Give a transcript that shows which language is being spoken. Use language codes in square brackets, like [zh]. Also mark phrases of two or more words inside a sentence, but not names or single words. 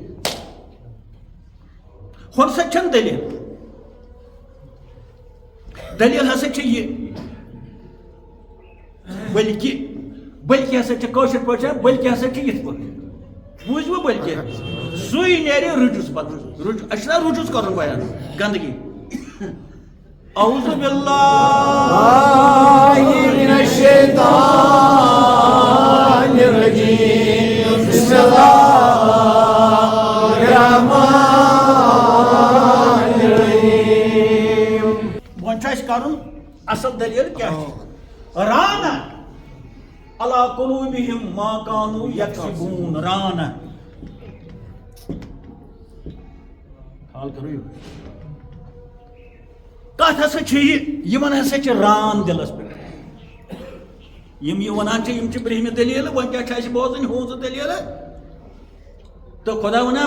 [ks] ہُم سۭتۍ چھنہٕ دٔلیٖل دلیل ہسا چھِ یہِ بلکہ ہسا چھِ کٲشِر پٲٹھۍ بلکہ ہسا چھِ یِتھ پٲٹھۍ بوٗزوٕ بلکہ سُے نیرِ رُجُس پتہٕ اَسہِ چھُنہ رُجُس کَرُن بیان گنٛدگی اعوذ [ar] باللہ من الشیطان الرجیم بسم اللہ الرحمن الرحیم [ks] وۄنۍ چھُ اَسہِ کَرُن اصل دلیل کیٛاہ چھِ [ar] رانا علی قلوبہم ما کانوا یکسبون [ks] رانا حال کرو کتھ ہسا چھِ یِمن ہسا چھِ ران دلس پٮ۪ٹھ یم یہِ ونان چھِ یم چھِ برہمہِ دلیل وۄنۍ کیٛاہ چھِ اَسہِ بوزٕنۍ ہُنٛز دلیل تو خدا ونان